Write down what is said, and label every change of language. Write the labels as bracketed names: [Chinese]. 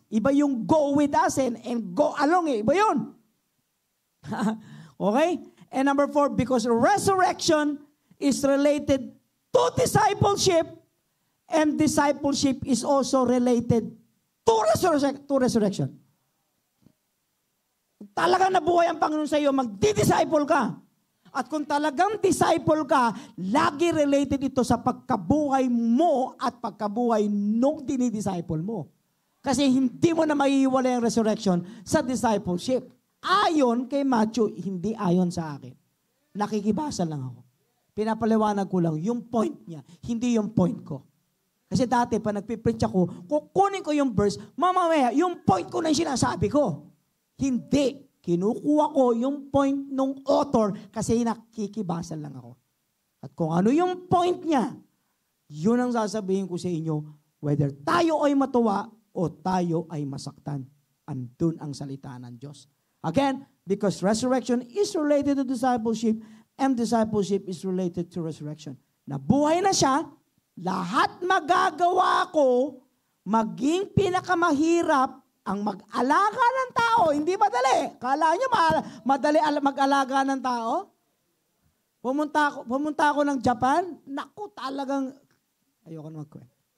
[Filipino] Iba yung [English] go with us and go along. [Filipino] Iba yun. [English] Okay? And number 4, because resurrection is related to discipleship, and discipleship is also related to resurrection. [Filipino] Talagang nabuhay ang Panginoon sa iyo, magdi-disciple ka. At kung talagang disciple ka, lagi related ito sa pagkabuhay mo at pagkabuhay nung dinidisciple mo. Kasi hindi mo na maiiwala yung resurrection sa discipleship. Ayon kay Matthew, hindi ayon sa akin. Nakikibasa lang ako. Pinapaliwanag ko lang yung point niya, hindi yung point ko. Kasi dati, pa nagpipreach ako, kukunin ko yung verse, mamamaya, yung point ko na yung sinasabi ko. Hindi. Kinukuha ko yung point ng author kasi nakikibasa lang ako. At kung ano yung point niya, yun ang sasabihin ko sa inyo, [English] whether [Filipino] tayo ay matuwa o tayo ay masaktan. Andun ang salita ng Diyos. [English] Again, because resurrection is related to discipleship and discipleship is related to resurrection. [Filipino] Nabuhay na siya, lahat magagawa ko, maging pinakamahirap ang mag-alaga ng tao. Hindi madali. Kala nyo madali mag-alaga ng tao? Pumunta ako ng Japan, naku, talagang, ayoko na mag-kwento.